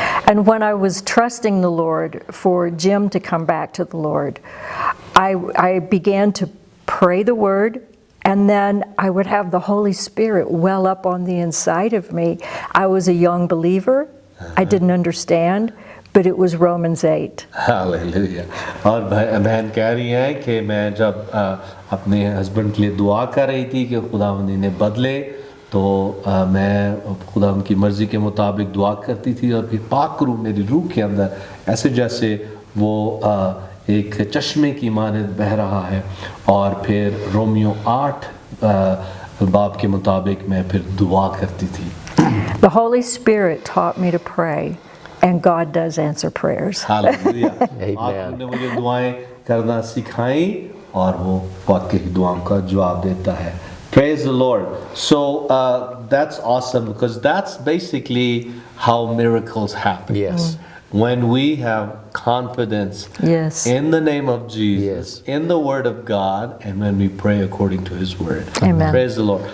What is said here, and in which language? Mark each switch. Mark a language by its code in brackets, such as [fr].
[en] And when I was trusting the Lord for Jim to come back to the Lord, I began to pray the word, and then I would have the Holy Spirit well up on the inside of me. I was a young believer. I didn't understand, but it was Romans 8. [hi] Hallelujah. और बहन कह रही हैं कि मैं जब अपने husband के लिए दुआ कर रही थी कि खुदावंद इन्हें बदले, तो मैं खुदा उनकी मर्ज़ी के मुताबिक दुआ करती थी और फिर पाक रूह मेरी रूह के अंदर ऐसे जैसे वो एक चश्मे की मानद बह रहा है, और फिर रोमियो 8 बाब के मुताबिक मैं फिर दुआ करती थी. [en] The Holy Spirit taught me to pray, and God does answer prayers. [hi] Hallelujah. [en] Amen. [hi] आपने मुझे दुआएं करना सिखाई और वो वाकई दुआओं का जवाब देता है. [en] Praise the Lord. So that's awesome, because that's basically how miracles happen. Yes. When we have confidence Yes. in the name of Jesus, Yes. in the Word of God, and when we pray according to His Word. Amen. Praise the Lord.